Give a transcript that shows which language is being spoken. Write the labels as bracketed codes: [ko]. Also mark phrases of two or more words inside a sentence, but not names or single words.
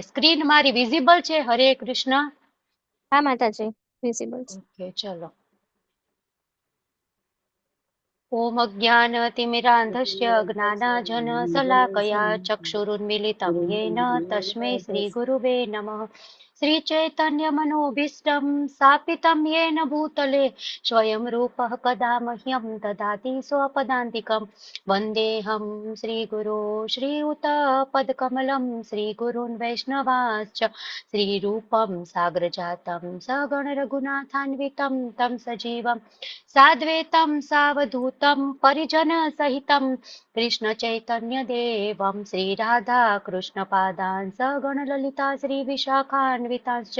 [gu] સ્ક્રીન મારી વિઝિબલ છે? હરે કૃષ્ણ. હા માતાજી, વિઝિબલ. ઓકે, ચલો. [sa] ઓમ અજ્ઞાનતિમિરાન્ધસ્ય જ્ઞાનાજનશલાકયા ચક્ષુરુન્મિલિतं येन તસ્मै શ્રીગુરુવે નમઃ. श्रीचैतन्यमनोभीष्टं स्थापितं येन भूतले स्वयं रूपः कदा मह्यं ददाति स्वपदान्तिकं. वन्देऽहं श्रीगुरो श्रीयुतपदकमलं श्रीगुरून् वैष्णवांश्च श्रीरूपं साग्रजातं सगणरघुनाथान्वितं तं सजीवं साद्वैतं सावधूतं परिजनसहितं कृष्णचैतन्यदेवं श्रीराधा कृष्णपादान् सगणललिता श्रीविशाखान्वितांश्च.